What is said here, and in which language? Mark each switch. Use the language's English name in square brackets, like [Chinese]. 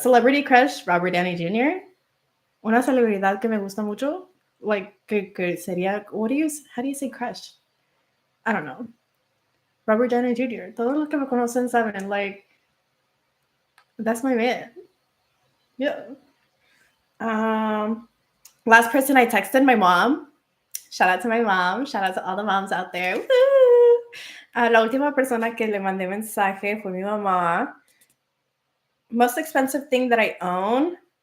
[English] Celebrity crush, Robert Downey Jr. [Spanish] Una celebridad que me gusta mucho, like, que sería, [English] how do you say crush? I don't know. Robert Downey Jr. [Spanish] Todos los que me conocen saben, [English] like, that's my man. Yeah. Last person I texted, my mom. Shout out to my mom. Shout out to all the moms out there. Woo! [Spanish] La última persona que le mandé mensaje fue mi mamá. [English] Most expensive thing that I own?